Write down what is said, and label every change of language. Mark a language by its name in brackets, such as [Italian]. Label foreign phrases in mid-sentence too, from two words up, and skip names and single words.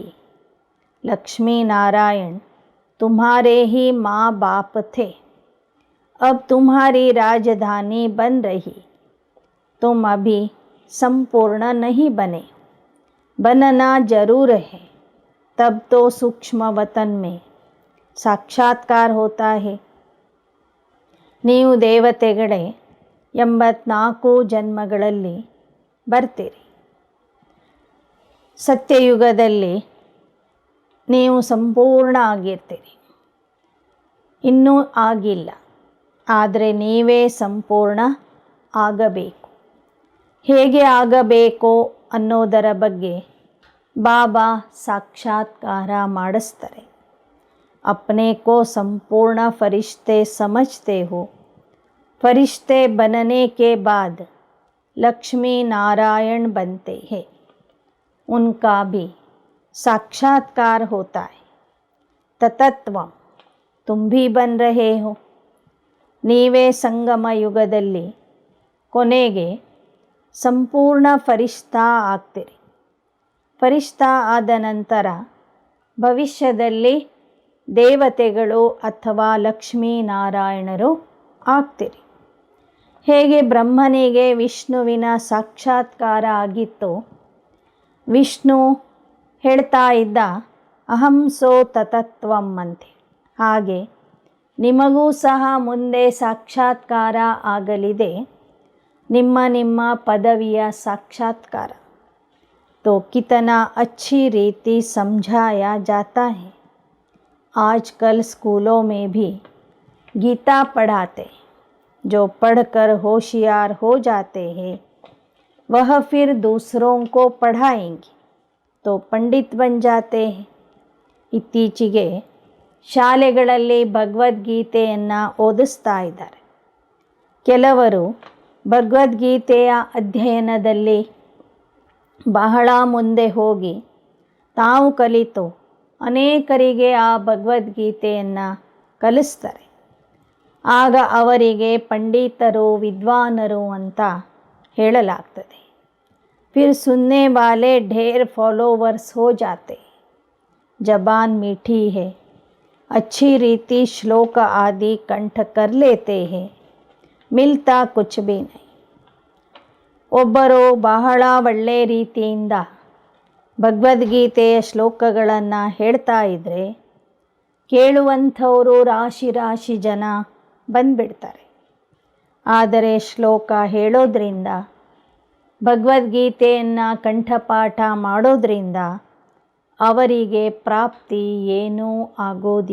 [Hindi] लक्ष्मी नारायण तुम्हारे ही माँ बाप थे, अब तुम्हारी राजधानी बन रही. तुम अभी संपूर्ण नहीं बने, बनना जरूर है, तब तो सूक्ष्म वतन में साक्षात्कार होता है. [Kannada] ನೀವು ದೇವತೆಗಳೇ 84 ಜನ್ಮಗಳಲ್ಲಿ ಬರ್ತೀರಿ. ಸತ್ಯಯುಗದಲ್ಲಿ ನೀವು ಸಂಪೂರ್ಣ ಆಗಿರ್ತೀರಿ. ಇನ್ನೂ ಆಗಿಲ್ಲ, ಆದರೆ ನೀವೇ ಸಂಪೂರ್ಣ ಆಗಬೇಕು. ಹೇಗೆ ಆಗಬೇಕು ಅನ್ನೋದರ ಬಗ್ಗೆ ಬಾಬಾ ಸಾಕ್ಷಾತ್ಕಾರ ಮಾಡಿಸ್ತಾರೆ. [Hindi] अपने को संपूर्ण फरिश्ते समझते हो, फरिश्ते बनने के बाद लक्ष्मी नारायण बनते हैं, उनका भी साक्षात्कार होता है. ततत्वम तुम भी बन रहे हो. [Kannada] ನೀವೇ ಸಂಗಮ ಯುಗದಲ್ಲಿ ಕೊನೆಗೆ ಸಂಪೂರ್ಣ ಫರಿಷ್ಠಾ ಆಗ್ತೀರಿ. ಫರಿಷ್ಠಾ ಆದ ನಂತರ ಭವಿಷ್ಯದಲ್ಲಿ ದೇವತೆಗಳು ಅಥವಾ ಲಕ್ಷ್ಮೀನಾರಾಯಣರು ಆಗ್ತೀರಿ. ಹೇಗೆ ಬ್ರಹ್ಮನಿಗೆ ವಿಷ್ಣುವಿನ ಸಾಕ್ಷಾತ್ಕಾರ ಆಗಿತ್ತು, ವಿಷ್ಣು ಹೇಳ್ತಾ ಇದ್ದ [Sanskrit] अहं सो ततत्वं [Kannada] ಅಂತೆ, ಹಾಗೆ ನಿಮಗೂ ಸಹ ಮುಂದೆ ಸಾಕ್ಷಾತ್ಕಾರ ಆಗಲಿದೆ, ನಿಮ್ಮ ನಿಮ್ಮ ಪದವಿಯ ಸಾಕ್ಷಾತ್ಕಾರ. [Hindi] तो कितना अच्छी रीति समझाया जाता है. आजकल स्कूलों में भी गीता पढ़ाते, जो पढ़कर होशियार हो जाते हैं वह फिर दूसरों को पढ़ाएंगे तो पंडित बन जाते हैं. [Kannada] ಇತ್ತೀಚೆಗೆ ಶಾಲೆಗಳಲ್ಲಿ ಭಗವದ್ಗೀತೆಯನ್ನು ಓದಿಸ್ತಾ ಇದ್ದಾರೆ. ಕೆಲವರು ಭಗವದ್ಗೀತೆಯ ಅಧ್ಯಯನದಲ್ಲಿ ಬಹಳ ಮುಂದೆ ಹೋಗಿ ತಾವು ಕಲಿತು ಅನೇಕರಿಗೆ ಆ ಭಗವದ್ಗೀತೆಯನ್ನು ಕಲಿಸ್ತಾರೆ. ಆಗ ಅವರಿಗೆ ಪಂಡಿತರು, ವಿದ್ವಾನರು ಅಂತ ಹೇಳಲಾಗ್ತದೆ. [Hindi] फिर सुनने वाले ढेर फॉलोवर्स हो जाते. जबान मीठी है, अच्छी रीति श्लोक आदि कंठ कर लेते हैं, मिलता कुछ भी नहीं. [Kannada] ಒಬ್ಬರು ಬಹಳ ಒಳ್ಳೆ ರೀತಿಯಿಂದ ಭಗವದ್ಗೀತೆಯ ಶ್ಲೋಕಗಳನ್ನು ಹೇಳ್ತಾ ಇದ್ದರೆ ಕೇಳುವಂಥವರು ರಾಶಿ ರಾಶಿ ಜನ ಬಂದುಬಿಡ್ತಾರೆ. ಆದರೆ ಶ್ಲೋಕ ಹೇಳೋದ್ರಿಂದ, ಭಗವದ್ಗೀತೆಯನ್ನು ಕಂಠಪಾಠ ಮಾಡೋದ್ರಿಂದ ಅವರಿಗೆ ಪ್ರಾಪ್ತಿ ಏನೂ ಆಗೋದಿಲ್ಲ.